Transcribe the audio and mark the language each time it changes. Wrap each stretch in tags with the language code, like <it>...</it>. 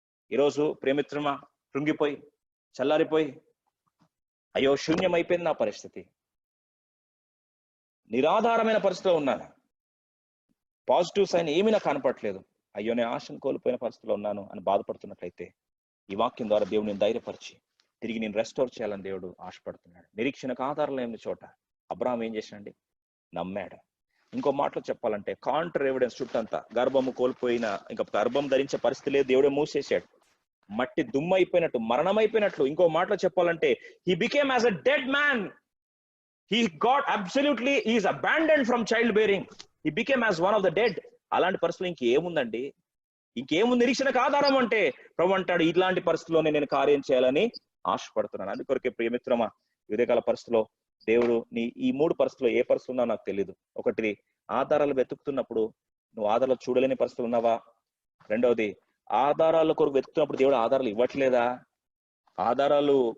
<te>ఈరోజు ప్రేమిత్రమా కృంగిపోయి చల్లారిపోయి అయ్యో శూన్యం అయిపోయింది నా పరిస్థితి, నిరాధారమైన పరిస్థితిలో ఉన్నాను, పాజిటివ్ సైన్ ఏమీ నాకు కనపడట్లేదు, అయ్యో నేను ఆశను కోల్పోయిన పరిస్థితిలో ఉన్నాను అని బాధపడుతున్నట్లయితే ఈ వాక్యం ద్వారా దేవుడిని ధైర్యపరిచి తిరిగి నేను రెస్టోర్ చేయాలని దేవుడు ఆశపడుతున్నాడు. నిరీక్షణకు ఆధారం లేని చోట అబ్రహాం ఏం చేశాడండి? నమ్మాడు. ఇంకో మాటలో చెప్పాలంటే కాంట్ర ఎవిడెన్స్ చుట్టంతా గర్భము కోల్పోయిన, ఇంకా గర్భం ధరించే పరిస్థితి లేదు, దేవుడే మూసేశాడు. మట్టి దుమ్ము అయిపోయినట్టు, మరణం అయిపోయినట్లు. ఇంకో మాటలో చెప్పాలంటే</te> <en>he became as a dead man. He got absolutely, he is abandoned from childbearing. He became as one of the dead.</en> <te>అలాంటి పరిస్థితులు ఇంకేముందండి? ఇంకేముంది నిరీక్షణకు ఆధారం అంటే? ప్రభు అంటాడు ఇలాంటి పరిస్థితుల్లోనే నేను కార్యం చేయాలని ఆశపడుతున్నాను. అందుకొరకే ప్రియమిత్రమా, ఉదయకాల పరిస్థితిలో దేవుడు ఈ 3 పరిస్థితుల్లో ఏ పరిస్థితులు ఉన్నావు నాకు తెలియదు. ఒకటి, ఆధారాలు వెతుకుతున్నప్పుడు నువ్వు ఆధారాలు చూడలేని పరిస్థితులు ఉన్నావా? రెండవది, ఆధారాల కొరకు వెతుకుతున్నప్పుడు దేవుడు ఆధారాలు ఇవ్వట్లేదా? ఆధారాలు.</te>